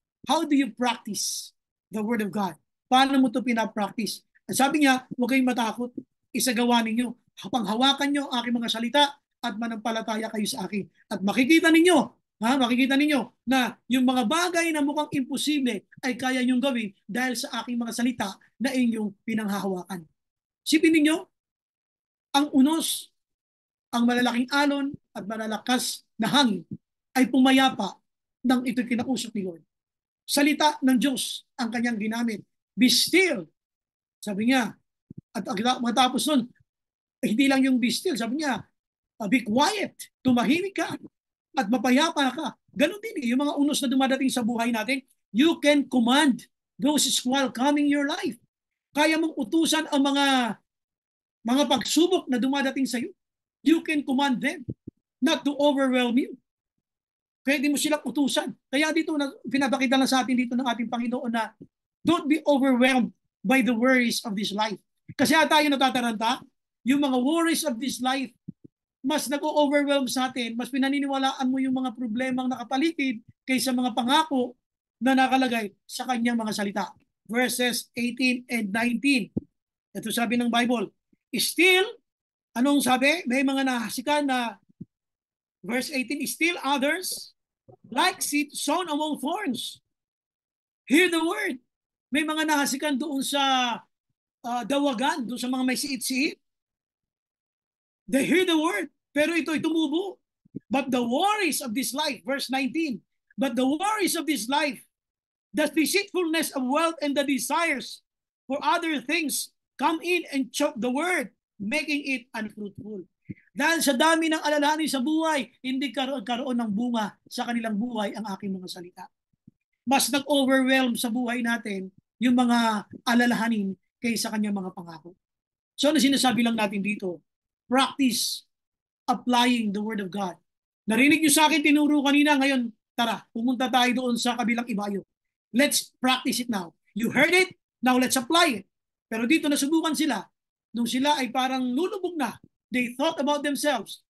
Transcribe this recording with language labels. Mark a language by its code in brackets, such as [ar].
[en] How do you practice the Word of God? [tl] Paano mo ito pinapractice? Sabi niya, huwag kayong matakot. Isagawa ninyo. Panghawakan nyo ang aking mga salita at manampalataya kayo sa akin. At makikita ninyo na yung mga bagay na mukhang imposible ay kaya nyong gawin dahil sa aking mga salita na inyong pinanghahawakan. Sipin ninyo, ang unos, ang malalaking alon at malalakas na hangin ay pumayapa nang ito'y kinausap ni Lord. Salita ng Diyos ang kanyang ginamit. [en] Be still. [tl] Sabi niya. At matapos nun, hindi lang yung [en] be still. [tl] Sabi niya, [en] be quiet. [tl] Tumahimik ka. At mapayapa ka. Ganon din yung mga unos na dumadating sa buhay natin. [en] You can command those squall coming your life. [tl] Kaya mong utusan ang mga pagsubok na dumadating sa iyo. [en] You can command them not to overwhelm you. [tl] Pwede mo silang utusan. Kaya dito, pinapakita lang sa atin dito ng ating Panginoon na [en] don't be overwhelmed by the worries of this life. [tl] Kasi tayo natataranta, yung mga [en] worries of this life, [tl] mas nag-overwhelm sa atin, mas pinaniniwalaan mo yung mga problemang nakapaligid kaysa mga pangako na nakalagay sa kanyang mga salita. [en] Verses 18 and 19. [tl] Ito sabi ng [en] Bible. Still, [tl] anong sabi? May mga nahasikan na [en] verse 18, still others like seed sown among thorns. Hear the word. [tl] May mga nahasikan doon sa dawagan, doon sa mga may siit-siit. [en] They hear the word, [tl] pero ito'y tumubo. [en] But the worries of this life, verse 19, but the worries of this life, the deceitfulness of wealth and the desires for other things come in and choke the word, making it unfruitful. [tl] Dahil sa dami ng alalahanin sa buhay, hindi karoon ng bunga sa kanilang buhay ang aking mga salita. Mas nag-overwhelm sa buhay natin yung mga alalahanin kaysa kanyang mga pangako. So ano sinasabi lang natin dito? [en] Practice applying the Word of God. [tl] Narinig nyo sa akin, tinuro kanina, ngayon, tara, pumunta tayo doon sa kabilang ibayo. [en] Let's practice it now. You heard it, now let's apply it. [tl] Pero dito nasubukan sila. Nung sila ay parang lulubog na, [en] they thought about themselves.